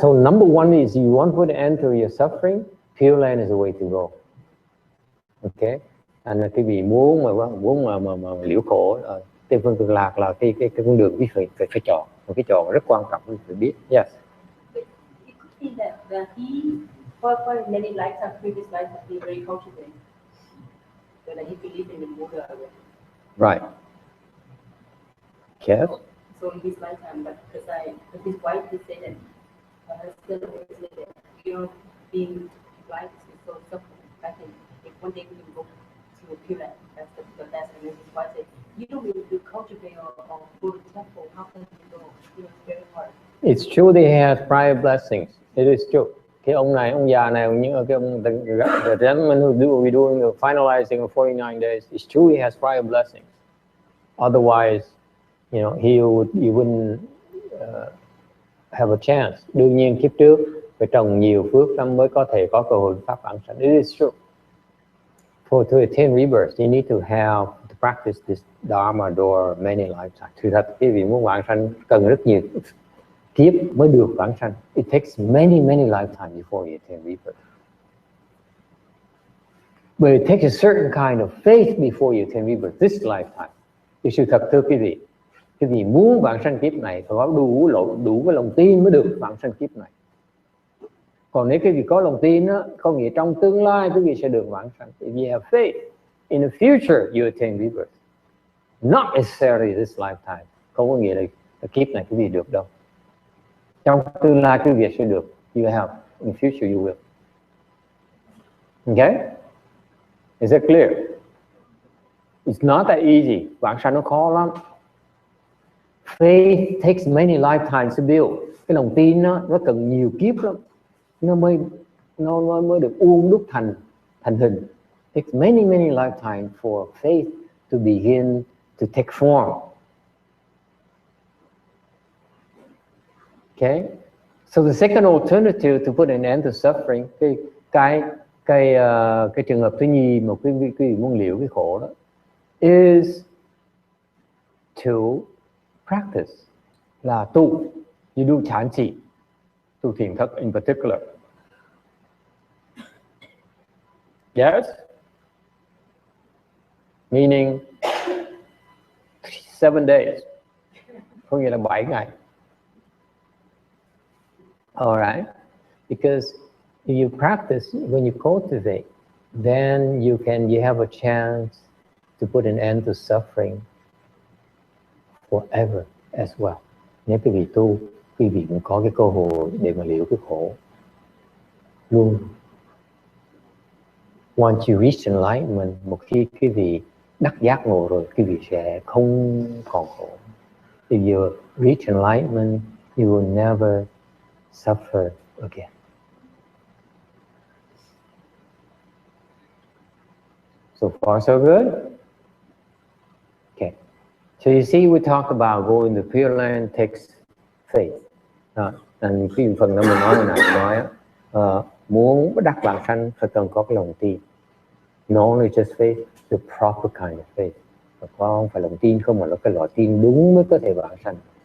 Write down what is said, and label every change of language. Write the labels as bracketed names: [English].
[English] So number one is you want to put an end to your suffering. Pure Land is the way to go. Okay. [Vietnamese] Anh là cái vị muốn mà liễu khổ, cái phương cực lạc là cái con đường quý vị phải chọn, một cái chọn rất quan trọng quý vị phải biết. [English] Yes. It could be that he, for many lifetimes, previous lifetimes, he very cultivated. So that he believed in the Buddha. Right. Yes. So in his lifetime, but because his wife did say that, her husband always said that, being blind is so suffering. I think if one day we can go to a Pure Land, that's the best. And his wife said, you don't really do cultivate or go to temple, how can you go? It's very hard. It's true they have prior blessings. It is true. [Vietnamese] Cái ông này, ông già này, những cái ông [English] the gentleman who we doing the finalizing of 49 days, it's true he has prior blessings. Otherwise, you wouldn't have a chance. [Vietnamese] Đương nhiên kiếp trước phải trồng nhiều phước lắm mới có thể có cơ hội pháp vãng sanh. [English] It is true. To attain rebirth, you need to practice this Dharma door many lifetimes. [Vietnamese] Thực thật, quý vị muốn vãng sanh cần rất nhiều kiếp mới được vãng sanh. [English] It takes many lifetimes before you attain rebirth. But it takes a certain kind of faith before you attain rebirth this lifetime. [Vietnamese] Thì sự thật thưa quý vị muốn vãng sanh kiếp này phải có đủ cái lòng tin mới được vãng sanh kiếp này. Còn nếu quý vị có lòng tin á, có nghĩa trong tương lai quý vị sẽ được vãng sanh. [English] If you have faith, in the future you attain rebirth. Not necessarily this lifetime. [Vietnamese] Không có nghĩa là kiếp này quý vị được đâu. Trong tương lai quý vị sẽ được. [English] You have. In the future you will. Okay? Is that clear? It's not that easy. [Vietnamese] Vãng sanh nó khó lắm. [English] Faith takes many lifetimes to build. [Vietnamese] Cái lòng tin nó cần nhiều kiếp lắm. Nó mới được uốn đúc thành hình. [English] It takes many lifetimes for faith to begin to take form. Okay? So the second alternative to put an end to suffering, [Vietnamese] cái trường hợp thứ nhì mà quý vị muốn liễu cái khổ đó, [English] is to practice, [Vietnamese] là tu. [English] You do [Vietnamese] chán chỉ, tu thiền thất [English] in particular. Yes? Meaning 7 days. [Vietnamese] Có nghĩa là 7 ngày. [English] All right? Because if you practice, when you cultivate, then you have a chance to put an end to suffering forever as well. [Vietnamese] Nếu quý vị tu, quý vị cũng có cái cơ hội để mà liễu cái khổ luôn. [English] Once you reach enlightenment, [Vietnamese] một khi quý vị đắc giác ngộ rồi, quý vị sẽ không còn khổ. [English] If you reach enlightenment, you will never suffer again. So far, so good. Okay. So you see, we talk about going to Pure Land takes faith. [Vietnamese] Cái phần đó mình nói hồi nãy muốn đắc vãng sanh phải cần có cái lòng tin. [English] Not only just faith, the proper kind of faith. [Vietnamese] Và không phải lòng tin không, mà là cái loại tin đúng mới có thể vãng sanh.